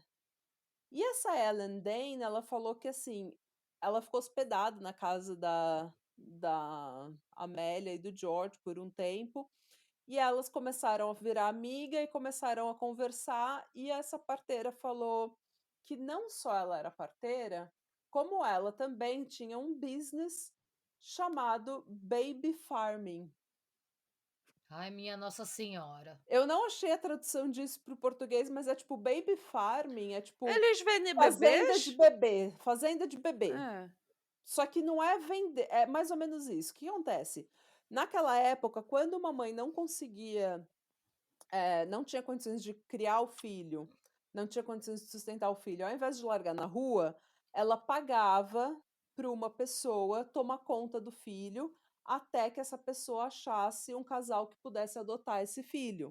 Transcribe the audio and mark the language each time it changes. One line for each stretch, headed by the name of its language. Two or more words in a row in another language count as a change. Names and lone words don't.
Portuguese: E essa Ellen Dane, ela falou que, assim, ela ficou hospedada na casa da Amélia e do George por um tempo, e elas começaram a virar amiga e começaram a conversar, e essa parteira falou que não só ela era parteira, como ela também tinha um business chamado
English: baby farming.
Portuguese: Ai, minha Nossa Senhora. Eu não achei a tradução disso para o português, mas é tipo
English: baby farming,
Portuguese: é tipo Eles vendem fazenda de bebês? bebê, fazenda de bebê. É. Só que não é vender, é mais ou menos isso. O que acontece? Naquela época, quando uma mãe não conseguia, não tinha condições de criar o filho, não tinha condições de sustentar o filho, ao invés de largar na rua, ela pagava para uma pessoa tomar conta do filho, até que essa pessoa achasse um casal que pudesse adotar esse filho.